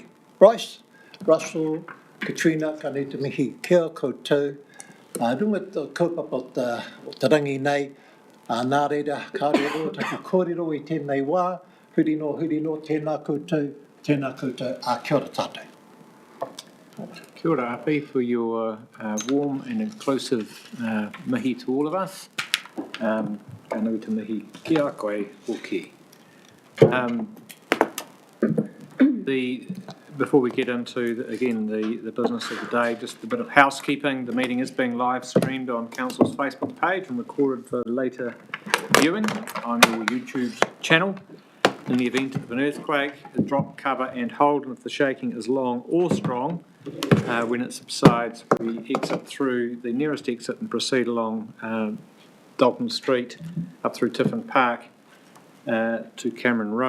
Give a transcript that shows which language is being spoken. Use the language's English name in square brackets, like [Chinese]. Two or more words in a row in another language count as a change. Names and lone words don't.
[Māori] Bryce, Russell, Katrina, ka nui te mihi kia koutou. Runga te kaupapa o te rangi nei, nā reira, ka rero, taku kōrero I tēnei wā, huri no, tēnā koutou, a kia ora tātou. Kia ora, Api, [English] for your warm and inclusive mihi to all of us. [Māori] Ka nui te mihi ki a koe hoki. [English] Before we get into, the business of the day, just a bit of housekeeping. The meeting is being live streamed on Council's Facebook page and recorded for later viewing on your YouTube channel. In the event of an earthquake, drop, cover and hold, and if the shaking is long or strong, when it subsides, we exit through the nearest exit and proceed along Dalton Street up through Tiffin Park to Cameron Road.